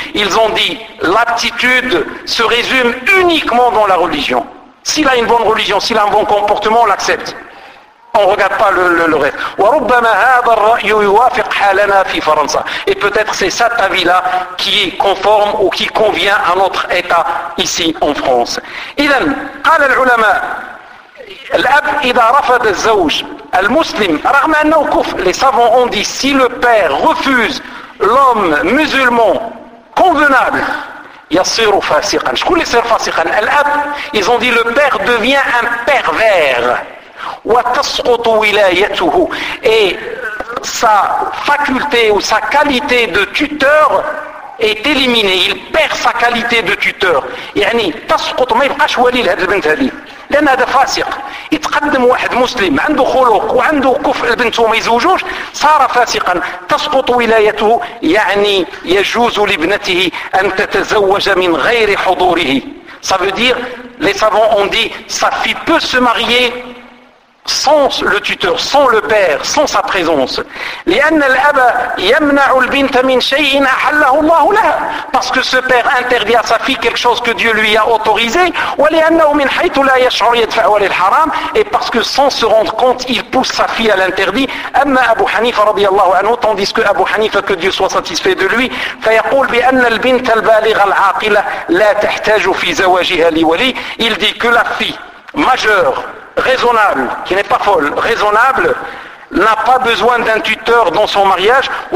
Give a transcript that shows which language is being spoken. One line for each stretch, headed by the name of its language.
French: Ils ont dit l'aptitude se résume uniquement dans la religion. S'il a une bonne religion, s'il a un bon comportement, on l'accepte. On ne regarde pas le reste.
Arabic: Wa rubbama hadha ar-ra'yu yuwafiq halana fi Faransa.
French: Et peut-être c'est ça ta vie là qui est conforme ou qui convient à notre état ici en France.
Arabic: Idan qala al-ulama الأب إذا رفض الزوج المسلم رغم أنه كفر.
French: Les savants ont dit si le père refuse l'homme musulman convenable,
Arabic: يصير فاسقا. شكون اللي يصير فاسقا؟ الأب.
French: Ils ont dit le père devient un pervers.
Arabic: وتسقط ولايته.
French: Et sa faculté ou sa qualité de tuteur est éliminé, il perd sa qualité de tuteur.
Arabic: يعني تسقط ما يبقاش ولي لهذه البنت هذه. لأن هذا فاسق. يتقدم واحد مسلم عنده خلق وعنده كفء لبنته وما يزوجوش صار فاسقا. تسقط ولايته يعني يجوز لابنته أن تتزوج من غير حضوره.
French: Ça veut dire les savants ont dit sa fille peut se marier sans le tuteur, sans le père, sans sa présence.
Arabic: لأن الأب يمنع البنت من شيء أحله الله لها.
French: Parce que ce père interdit à sa fille quelque chose que Dieu lui a autorisé.
Arabic: ولأنه من حيث لا يشعر يدفع للحرام.
French: Et parce que sans se rendre compte, il pousse sa fille à l'interdit.
Arabic: أما أبو حنيفة رضي الله عنه,
French: tandis que
Arabic: أبو حنيفة,
French: que Dieu soit satisfait de lui,
Arabic: فيقول بأن البنت البالغة العاقلة لا تحتاج في زواجها لولي.
French: Il dit que la fille majeure, raisonnable, qui n'est pas folle, raisonnable, n'a pas besoin d'un tuteur dans son mariage.